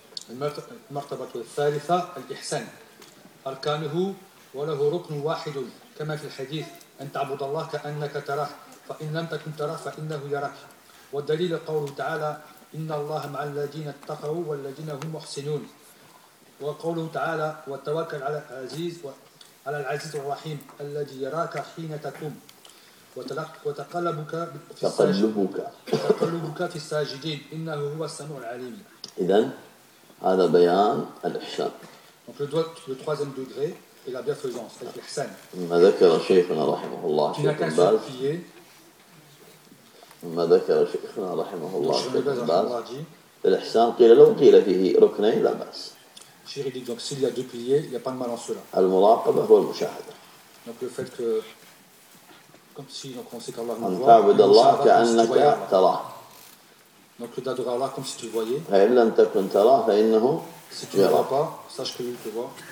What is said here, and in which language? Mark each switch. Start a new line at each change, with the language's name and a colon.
Arabic: المرتبة الثالثة الإحسان أركانه وله ركن واحد كما في الحديث أن تعبد الله كأنك تراه فإن لم تكن تراه فإنه يراك والدليل قوله تعالى إن الله مع الذين اتقوا والذين هم محسنون وقوله تعالى والتوكل على العزيز على العزيز الرحيم الذي يراك حين تقوم وتقلبك في الساجدين إنه هو السميع العليم إذن هذا بيان الإحسان.
French: Donc le troisième degré est la bienfaisance, l'ihsan.
Arabic: ما ذكر شيخنا رحمه الله في الكتاب.
French: Tu n'as
Arabic: ما ذكر شيخنا رحمه الله في الكتاب. الإحسان قيل لو قيل فيه ركنين لا بأس.
French: Chir dit donc s'il y a deux piliers, il y a pas de mal en cela.
Arabic: المراقبة والمشاهدة.
French: Donc le fait que comme si donc on sait qu'Allah nous voit.
Arabic: أن تعبد الله كأنك تراه.
French: Donc d'adorer Allah comme si tu le voyais. Si tu ne vois pas, sache que lui te voit.